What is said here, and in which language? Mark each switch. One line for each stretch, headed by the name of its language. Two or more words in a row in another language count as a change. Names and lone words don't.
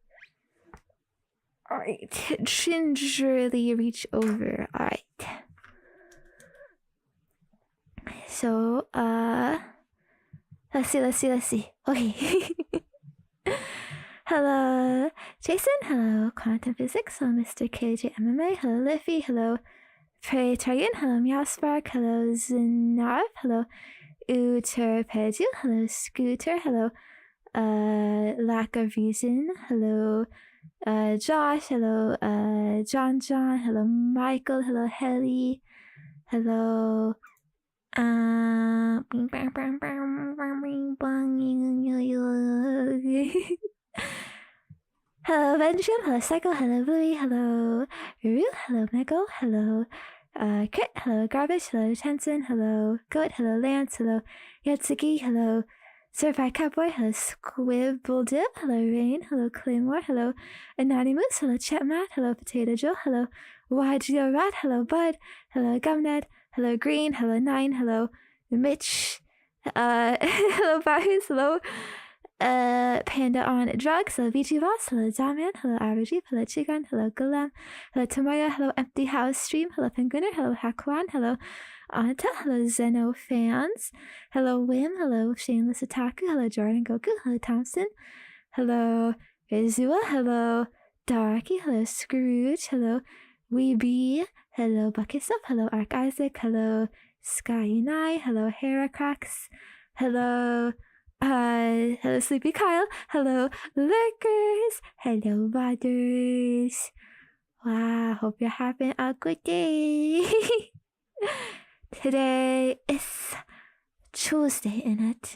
English: Alright. Gingerly reach over. Alright. So, let's see. Okay. Hello, Jason. Hello, Quantum Physics. Hello, Mr. KJ MMA. Hello, Liffy. Hello, Prey Targan. Hello, Meowspark. Hello, Zenarv. Hello, Uterpedu. Hello, Scooter. Hello, Lack of Reason. Hello, Josh. Hello, John. Hello, Michael. Hello, Helly. Hello, hello, Benjamin, hello, Psycho, hello, Bluey, hello, Ruru, hello, Mego, hello, Crit, hello, Garbage, hello, Tenson, hello, Goat, hello, Lance, hello, Yatsuki, hello, Certified Cowboy, hello, Squibbledip, hello, Rain, hello, Claymore, hello, Anonymous, hello, Chetmat, hello, Potato Joe, hello, YGO Rat, hello, Bud, hello, Gumned, hello, Green, hello, Nine, hello, Mitch, hello, Bahus, hello, Panda on Drugs, hello, VG Boss, hello, Daman, hello, Average, hello, Chigan, hello, Gulam, hello, Tamaya, hello, Empty House Stream, hello, Penguiner, hello, Hakwan, hello, Anta, hello, Zeno Fans, hello, Wim, hello, Shameless Otaku, hello, Jordan Goku, hello, Thompson, hello, Izua, hello, Darky, hello, Scrooge, hello, Weeby, hello, Bucketsup, hello, Ark Isaac, hello, Sky Unai, hello, Heracrax, hello, hello, Sleepy Kyle, hello, Lurkers, hello, Butters. Wow, hope you're having a good day. Today is Tuesday, innit?